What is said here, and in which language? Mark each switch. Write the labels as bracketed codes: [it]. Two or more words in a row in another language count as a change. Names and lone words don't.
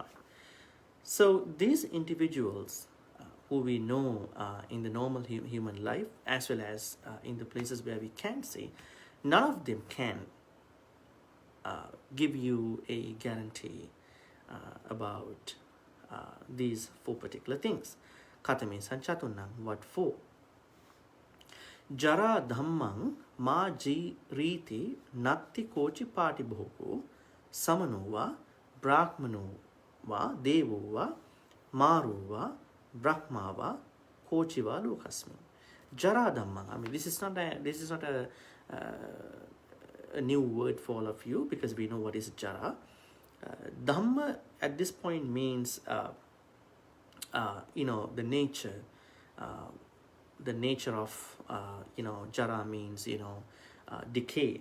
[en] So these individuals who we know in the normal human life, as well as in the places where we can't see, none of them can give you a guarantee about these 4 particular things. [pi] Katame sanchatunnam, what 4? Jara dhammang ma ji riti natti kochi pāṭibhogo samanova brahmanova devova marova brahmava kochiva lokasmi. Jara Dhamma. [en] I mean, this is not a new word for all of you, because we know what is Jara. Dhamma at this point means the nature. The nature of Jara means decay.